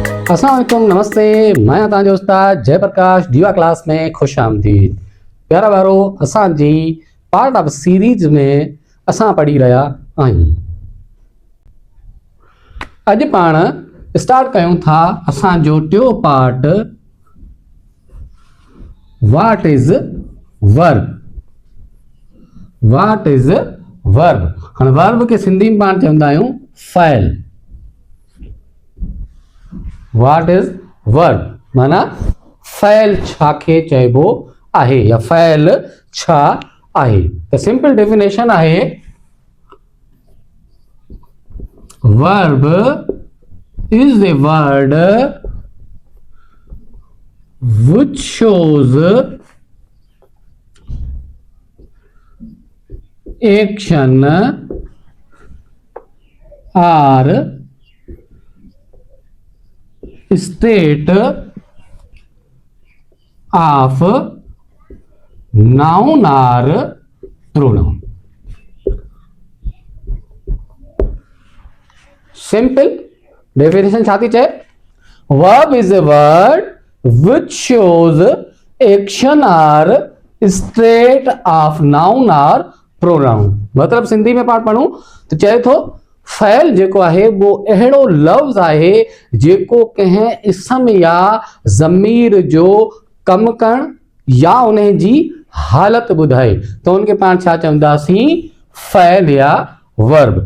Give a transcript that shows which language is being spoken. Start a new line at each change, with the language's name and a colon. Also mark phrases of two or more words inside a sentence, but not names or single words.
Sindhi: अस्सलामुअलैकुम, नमस्ते। मैं तव्हांजो उस्ताद जयप्रकाश दीवा क्लास में खुश आमदीद। प्यारा वारो, असांजी
English: part of series
Sindhi: में असां पढ़ी रहा आहियूं। अॼु पाण स्टार्ट कयूं था असांजो टियों पार्ट,
English: what is verb. What is verb.
Sindhi: हाणे वर्ब खे सिंधी में पाण चवंदा आहियूं फ़इल।
English: What is verb
Sindhi: माना फ़इल छा खे चइबो आहे या फ़इल छा आहे। त
English: simple definition
Sindhi: आहे,
English: वर्ब is a word which shows action or state of noun or pronoun। simple definition
Sindhi: छा थी चए,
English: Verb is a word which shows action or state of noun or pronoun.
Sindhi: मतलब सिंधी में पाण पढ़ूं तो चए थो फ़इल जेको आहे वो अहिड़ो लफ़्ज़ आहे जेको कंहिं इसम या ज़मीर जो कम करण या उन जी हालत ॿुधाए त उनखे पाण छा चवंदासीं, फ़इल या वर्ब।